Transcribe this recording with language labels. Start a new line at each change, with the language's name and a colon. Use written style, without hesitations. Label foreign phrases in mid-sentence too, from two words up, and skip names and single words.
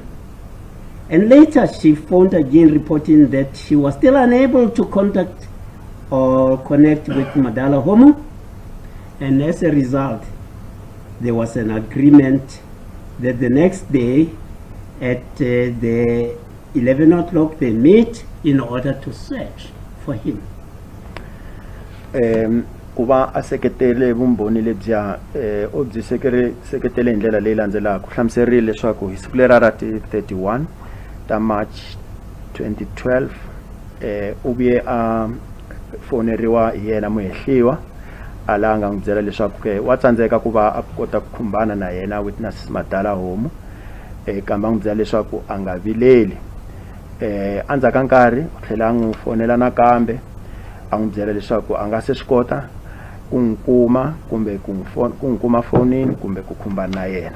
English: And later she phoned again reporting that she was still unable to contact or connect with Madala Homo, and as a result there was an agreement that the next day at the 11 o'clock they meet in order to search for him.
Tsonga: Kuba aseketele vumbhoni lebya obyi seketele ndlela leyi landzelaka hlamuserile leswaku hi siku lera ra 31 ta March 2012 u vuye a foneriwa hi yena muhehliwa ala nga n'wi byela leswaku wa tsandzeka ku va a kota ku khumbana na yena witness Madala Homo kambe a n'wi byela leswaku a nga vileli andzhaku ka nkarhi u tlhela a n'wi fonela nakambe a n'wi byela leswaku a nga se swi kota ku n'wi kuma kumbe ku n'wi kuma fonini kumbe ku khumbana na yena.